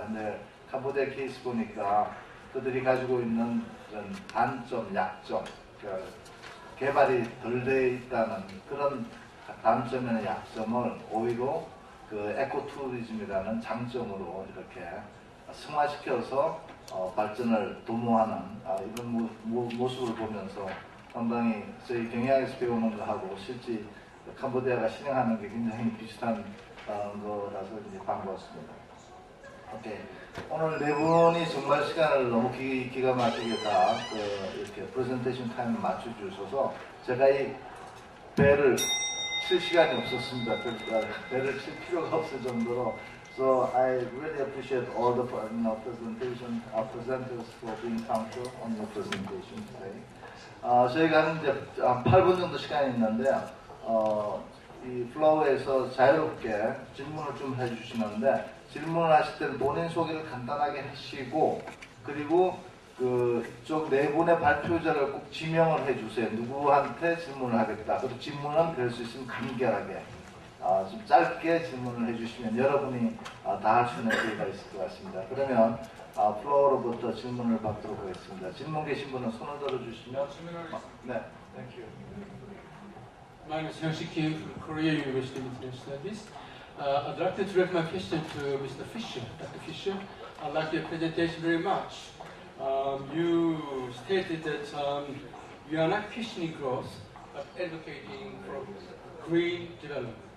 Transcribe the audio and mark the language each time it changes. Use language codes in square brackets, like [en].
[ko] 근데 캄보디아 케이스 보니까 그들이 가지고 있는 그런 단점, 약점, 그러니까 개발이 덜 돼 있다는 그런 단점이나 약점을 오히려 그 에코투리즘이라는 장점으로 이렇게 승화시켜서 발전을 도모하는 이런 모습을 보면서 상당히 저희 경영학에서 배우는 거하고 실제 캄보디아가 실행하는 게 굉장히 비슷한 거라서 이제 반가웠습니다. 오케이. 오늘 네 분이 정말 시간을 너무 기가 막히게 다 이렇게 프레젠테이션 타임을 맞춰주셔서 제가 이 배를 칠 시간이 없었습니다. 그러니까 배를 칠 필요가 없을 정도로 [en] So I really appreciate all the presentation presenters for being punctual on your presentation today. [ko] 저희가 이제 한 8분 정도 시간이 있는데요. 이 플로우에서 자유롭게 질문을 좀 해주시는데 질문을 하실 때는 본인 소개를 간단하게 하시고 그리고 그쪽 네 분의 발표자를 꼭 지명을 해주세요. 누구한테 질문을 하겠다. 그리고 질문은 될 수 있으면 간결하게 좀 짧게 질문을 해주시면 여러분이 다 할 수 있는 기회가 있을 것 같습니다. 그러면 플로어로부터 질문을 받도록 하겠습니다. 질문 계신 분은 손을 들어주시면 네, [en] thank you. My name is Hyung-Sik Kim from Korea University of International Studies. I'd like to direct my question to Mr. Fisher. Dr. Fisher, I like your presentation very much. You stated that you are not questioning growth, but advocating for green development.